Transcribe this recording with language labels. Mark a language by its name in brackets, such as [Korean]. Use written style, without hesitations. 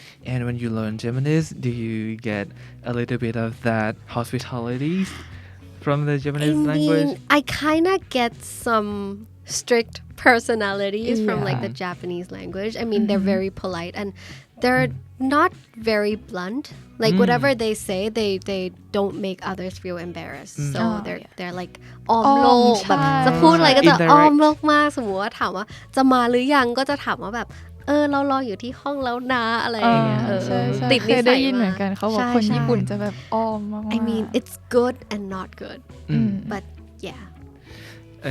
[English] And when you learn Japanese, do you get a little bit of that hospitality from the Japanese language? I kind of get some strict personalities from like the Japanese language. I mean, they're very polite and they're not very blunt. Like whatever they say, they don't make others feel embarrassed. So they're like [Thai] อ้อมโลกแบบจะพูดอะไรก็จะอ้อมโลกมากสมมติว่าถามว่าจะมาหรือยังก็จะถามว่าแบบเรารออยู่ที่ห้องแล้วนะอะไรอย่างเงี้ยติดนิสัย ได้ยินเหมือนกันเขาบอกคนญี่ปุ่นจะแบบอ้อมมากๆ [English] I mean it's good and not good but yeah